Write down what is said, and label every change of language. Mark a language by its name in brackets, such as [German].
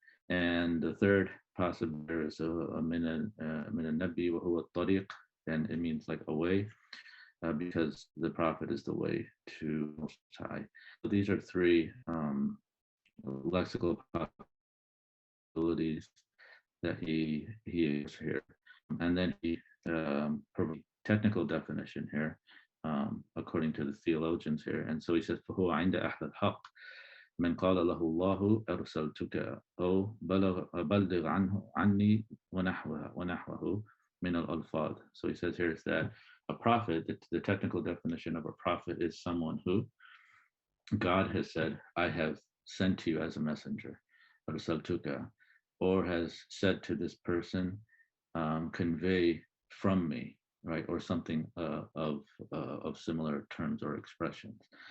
[English] And the third possible is min al-nabi [Arabic] وهو الطريق, [English] and it means like a way, because the prophet is the way to Most High. So these are three lexical possibilities that he is here. And then he provides technical definition here, according to the theologians here. And so he says, [Arabic] فهو عند أهل الحق من قال له الله أرسلتك أو بلغ عني ونحوه من الألفاظ. [English] So he says here is that a prophet, the technical definition of a prophet is someone who God has said, I have sent to you as a messenger, أرسلتك, or has said to this person, convey from me, right, or something of similar terms or expressions.